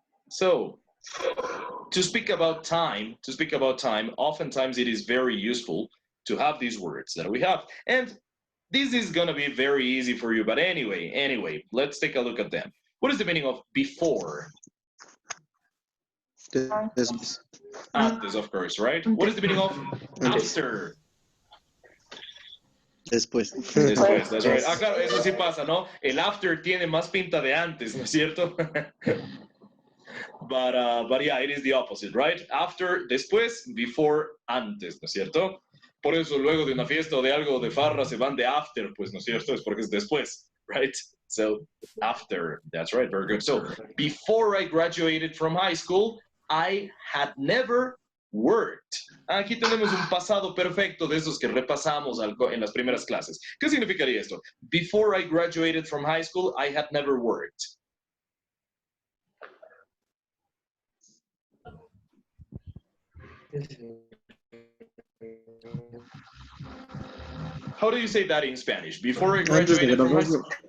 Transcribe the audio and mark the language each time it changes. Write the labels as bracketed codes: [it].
[en] So, to speak about time, oftentimes it is very useful to have these words that we have. And this is going to be very easy for you, but anyway, let's take a look at them. What is the meaning of before? Antes, of course, right? What is the meaning of after? [es] Después. Después, [en] that's right. [es] Ah, claro, eso sí pasa, ¿no? El after tiene más pinta de antes, ¿no es cierto? [en] But yeah, it is the opposite, right? [es] After, después, before, antes, ¿no es cierto? Por eso luego de una fiesta o de algo de farra se van de after, pues, ¿no es cierto? Es porque es después, [en] right? So, after, that's right, very good. So, before I graduated from high school, I had never worked. [es] Aquí tenemos un pasado perfecto de esos que repasamos en las primeras clases. ¿Qué significaría esto? [en] Before I graduated from high school, I had never worked. How do you say that in Spanish? Before I graduated from high school?